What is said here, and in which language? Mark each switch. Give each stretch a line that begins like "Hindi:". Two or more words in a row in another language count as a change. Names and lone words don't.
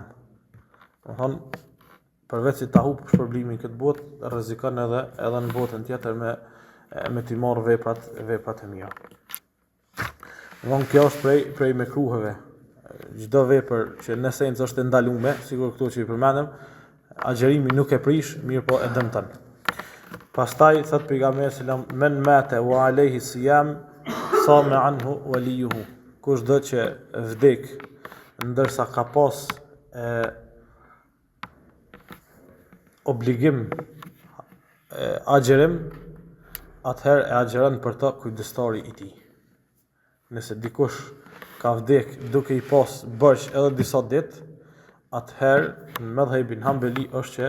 Albanian: Do thonë, përveç se ta hup shpërblimin këtë botë, rrezikon edhe në botën tjetër me t'i marrë veprat e mira. Von kjo është prej mekruheve. Çdo vepër që në esencë është e ndaluar, sigur këto që I përmendëm, agjërimi nuk e prish, mirë po e dëmton. Pastaj thot pejgamberi selam,
Arabic: من مات وعليه صيام صام عنه وليه.
Albanian: Kushdo që vdek ndërsa ka pas obligim agjërim, atëherë e agjeron për ta kujdestari I tij. Nëse dikush ka vdek duke I pas bërsh edhe disa ditë, atëherë në medhhebin Hambeli është që